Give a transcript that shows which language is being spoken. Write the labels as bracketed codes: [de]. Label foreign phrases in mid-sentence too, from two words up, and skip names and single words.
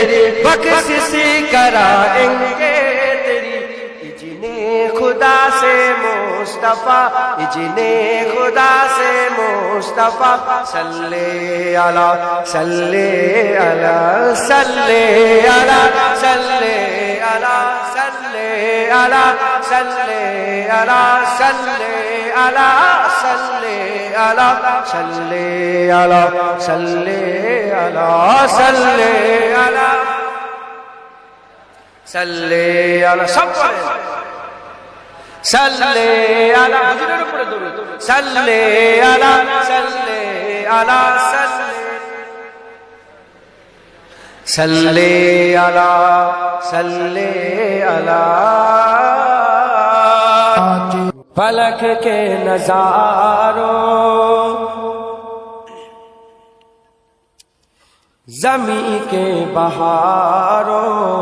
[ur] بخشش کرائیں گے تیری اجنے خدا سے مصطفیٰ اجنے خدا سے مصطفیٰ [ar] صلی علی صلی علی صلی علی صلی علی صلی علی صلی علی صلی علی صلی علی صلی علی صلی علی صلی علی صلی علی [ur] سب پڑھیں [ar] صلی علی [bn] হুজুরের উপরে দরুদ [ar] صلی علی صلی علی صلی علی صلی علی [ur] فلک کے نظاروں زمین کے بہاروں